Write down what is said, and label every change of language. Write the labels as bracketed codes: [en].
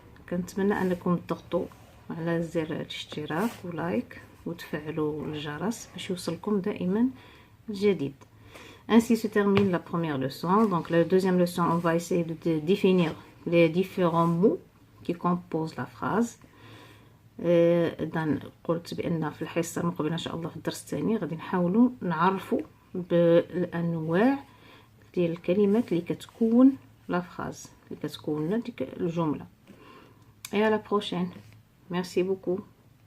[ar] كنتمنى أنكم تضغطوا على زر الاشتراك ولايك وتفعلوا الجرس باش يوصلكم دائما الجديد. [fr] Ainsi se termine la première leçon. Donc la deuxième leçon, on va essayer de définir les différents mots qui composent la phrase. [ar] إذا قلت بأن في الحصة المقبلة إن شاء الله في الدرس الثاني غادي نحاولوا نعرفوا بالأنواع ديال الكلمات اللي كتكون لا فراز, اللي كتكون ديك الجملة. [fr] Et à la prochaine. Merci beaucoup.